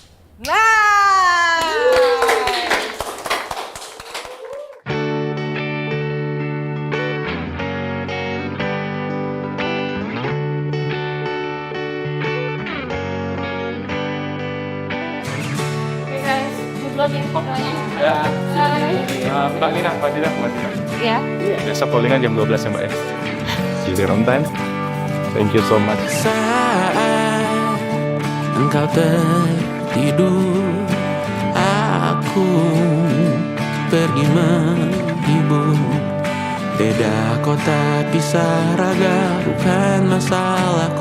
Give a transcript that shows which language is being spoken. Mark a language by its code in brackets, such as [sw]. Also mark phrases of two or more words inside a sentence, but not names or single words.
[en] Nice. [id] Oke [en] guys, good luck [id] info kalian. Ya. [en] Bye. [id] Mbak Nina, Mbak Dina. Ya. Biasa callingan jam 12 ya Mbak ya. [en] See you there on time. Thank you so much. [id] Saat engkau tertidur, aku pergi menghibur. Beda kota pisah raga, bukan masalahku.